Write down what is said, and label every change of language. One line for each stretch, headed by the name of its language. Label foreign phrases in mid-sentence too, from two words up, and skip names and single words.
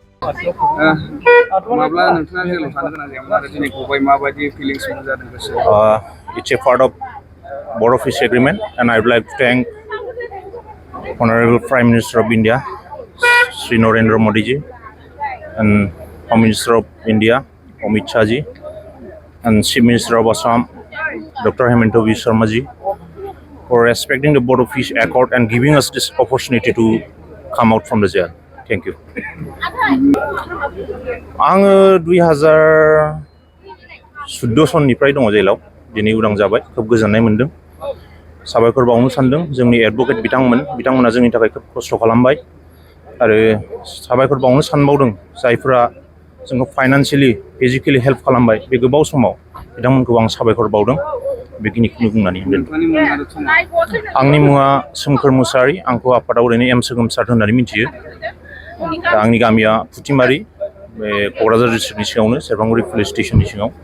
English: It's a part of Board of Peace Agreement, and I would like to thank Honorable Prime Minister of India, Sri Narendra Modi ji, and Home Minister of India, Amit Shah ji, and Chief Minister of Assam, Dr. Hemanta Biswa Sharma ji, for respecting the Board of Peace Accord and giving us this opportunity to come out from the jail. Thank you.
Bodo: आङो 2014 सननिफ्राय दङ जेलाव दिनै उदां जाबाय खोब गोजोननाय मोनदों साबायखर बावनो सानदों जोंनि एडभोकेट बिथांमोना जोंनि थाखाय खोब खस्थ' खालामबाय आरो साबायखर बावनो सानबावदों जायफोरा जोंखौ
English: financially physically help
Bodo: खालामबाय बे गोबाव समाव बिथांमोनखौ आं साबायखर बावदों बेखिनिखौनो बुंनानै आंनि मुङा सोमखोर मुसाहारि आंखौ आफादाव ओरैनो एम सोगोमसार होननानै मिथियो आंनि गामिया फुथिमारि बे क'क्राझार डिस्ट्रिक्टनि सिङावनो सेरफांगुरि पुलिस स्टेशननि सिङाव